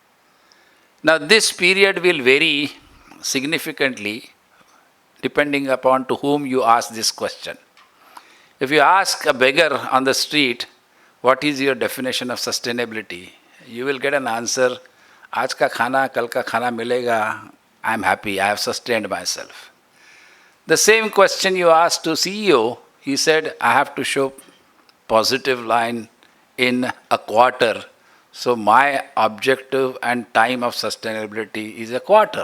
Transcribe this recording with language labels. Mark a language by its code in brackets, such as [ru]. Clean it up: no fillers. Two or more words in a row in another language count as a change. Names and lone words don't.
[en] Now, this period will vary significantly depending upon to whom you ask this question. If you ask a beggar on the street, what is your definition of sustainability? You will get an answer, [hi] आज का खाना, कल का खाना मिलेगा, [en] I am happy, I have sustained myself. The same question you asked to CEO, he said, I have to show positive line in a quarter. So my objective and time of sustainability is a quarter.